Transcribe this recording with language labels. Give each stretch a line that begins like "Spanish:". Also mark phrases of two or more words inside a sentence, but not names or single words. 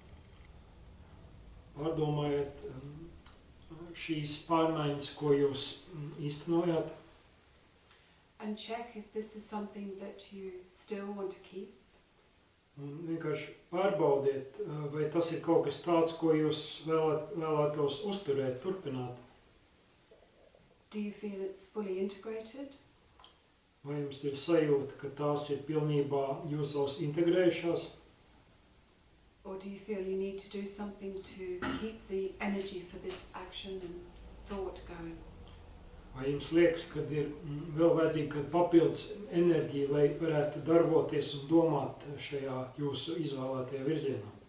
Latvian: Pārdomājiet šīs pārmaiņas, ko jūs īstenojāt,
English: And check if this is something that you still want to keep.
Latvian: un vienkārši pārbaudiet, vai tas ir kaut kas tāds, ko jūs vēlētos uzturēt, turpināt.
English: Do you feel it's fully integrated?
Latvian: Vai jums ir sajūta, ka tās ir pilnībā jūsos integrējušās?
English: Or do you feel you need to do something to keep the energy for this action and thought going?
Latvian: Vai jums liekas, ka ir vēl vajadzīga papildus enerģija, lai varētu darboties un domāt šajā jūsu izvēlētajā virzienā?